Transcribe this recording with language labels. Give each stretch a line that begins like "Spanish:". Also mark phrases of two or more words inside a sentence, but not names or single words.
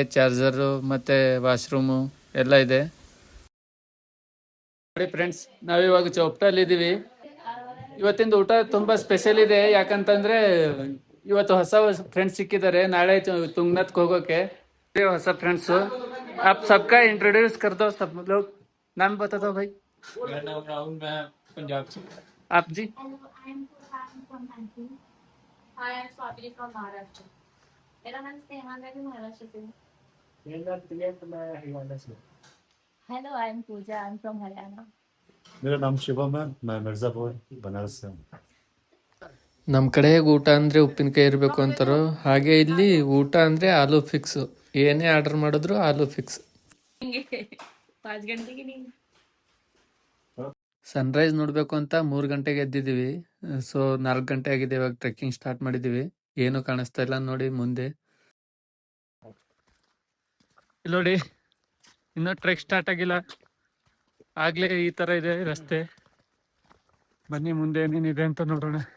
Kannada: ಚಾರ್ಜರು ಮತ್ತು ವಾಶ್ರೂಮು ಎಲ್ಲ ಇದೆ. ನೋಡಿ ಫ್ರೆಂಡ್ಸ್, ನಾವಿವಾಗ ಚೋಪ್ಟಾಲ್ ಇದ್ದೀವಿ. ಇವತ್ತಿಂದ ಊಟ ತುಂಬ ಸ್ಪೆಷಲ್ ಇದೆ. ಯಾಕಂತಂದರೆ ಇವತ್ತು ಹೊಸ ಫ್ರೆಂಡ್ಸ್ ಸಿಕ್ಕಿದ್ದಾರೆ. ನಾಳೆ ತುಂಗನಾಥ್ಗೆ ಹೋಗೋಕ್ಕೆ ಹೊಸ ಫ್ರೆಂಡ್ಸು.
Hindi: आप सबका इंट्रोड्यूस कर दो सब लोग. नाम बता दो भाई. मेरा नाम राहुल, मैं पंजाब से. आप जी?
English: Hi, I'm Swati from Maharashtra.
Hindi: मेरा नाम स्नेहा, मैं भी महाराष्ट्र से हूँ. मेरा नाम प्रियंक, मैं हरियाणा से.
English: Hello, I'm Pooja. I'm from Haryana.
Hindi: मेरा नाम शिवम है, मैं मिर्ज़ापुर बनारस से हूँ.
Kannada: ನಮ್ಮ ಕಡೆ ಊಟ ಅಂದರೆ ಉಪ್ಪಿನಕಾಯಿ ಇರಬೇಕು ಅಂತಾರೋ ಹಾಗೆ ಇಲ್ಲಿ ಊಟ ಅಂದರೆ ಆಲೂ ಫಿಕ್ಸು. ಏನೇ ಆರ್ಡರ್ ಮಾಡಿದ್ರು ಆಲೂ ಫಿಕ್ಸ್.
Hindi: 5 घंटे की नींद.
Kannada: ಸನ್ರೈಸ್ ನೋಡಬೇಕು ಅಂತ 3 ಗಂಟೆಗೆ ಎದ್ದಿದ್ದೀವಿ. ಸೊ 4 ಗಂಟೆ ಆಗಿದೆ. ಇವಾಗ
English: trekking start
Kannada: ಮಾಡಿದ್ದೀವಿ. ಏನು ಕಾಣಿಸ್ತಾ ಇಲ್ಲ ನೋಡಿ ಮುಂದೆ. ಇಲ್ಲಿ ನೋಡಿ, ಇನ್ನೂ
English: trek start
Kannada: ಆಗಿಲ್ಲ. ಆಗಲೇ ಈ ಥರ ಇದೆ ರಸ್ತೆ. ಬನ್ನಿ ಮುಂದೆ ಏನೇನಿದೆ ಅಂತ ನೋಡೋಣ.